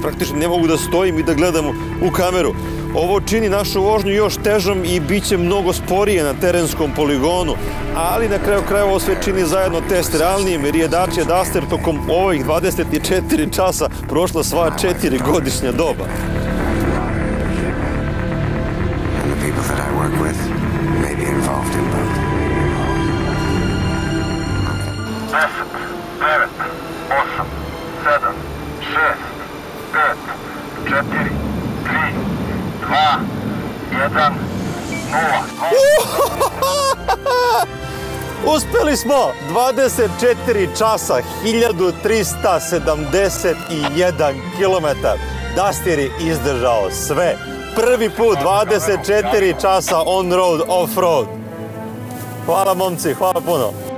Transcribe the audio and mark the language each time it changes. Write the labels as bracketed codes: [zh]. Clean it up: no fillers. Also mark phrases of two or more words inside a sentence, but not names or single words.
[sr] Praktično ne mogu da stojim i da gledam u kameru. Ovo čini našu vožnju još težom i bit će mnogo sporije na terenskom poligonu, ali na kraju krajeva ovo sve čini zajedno test realnijim, jer je Dacia Duster tokom ovih 24 časa prošla sva 4 godišnja doba. [en] Involved in both. 10, 9, 8, 7, 6, 5, 4, 3, 2, 1, 0. [sr] Uspeli smo! 24 časa, 1371 kilometar. Duster je izdržao sve. Prvi put 24 časa [en] on-road, off-road. [sr] Hvala momci, hvala puno.